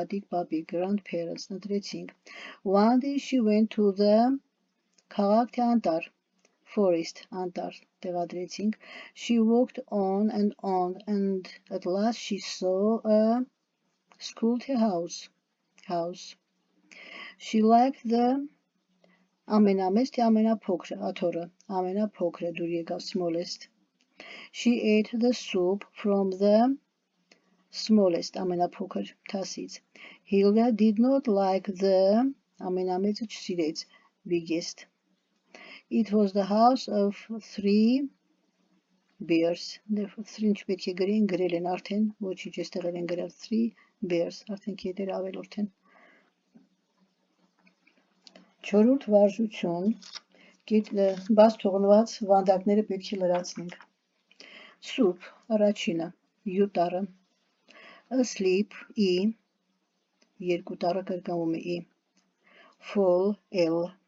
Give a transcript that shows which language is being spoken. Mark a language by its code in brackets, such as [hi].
[en] պապիկ, grandparents ընտրեցինք։ One day she went to the [hy] քաղաք թե անտառ, [en] forest, [hy] անտառ տեղադրեցինք։ [en] She walked on and at last she saw a school թե house. She liked the [hy] ամենամեծ թե ամենափոքրը, աթոռը, ամենափոքրը դուր եկավ smallest. [en] She ate the soup from the smallest, [hy] ամենափոքր թասից. [en] Hilda did not like the [hy] ամենամեծը չսիրեց, [en] biggest. It was the house of 3 bears. [hy] Therefore, 3 պետք է գրեն, գրել են արդեն, ոչինչ էստեղ են գրել 3 bears, արդեն կետեր ավելորդ են։ Չորրորդ վարժություն, բաց թողնված վանդակները պետք է լրացնենք։ Soup, առաջինը, U տառը, asleep, E, երկու տառը կրկնվում է E, fall, L,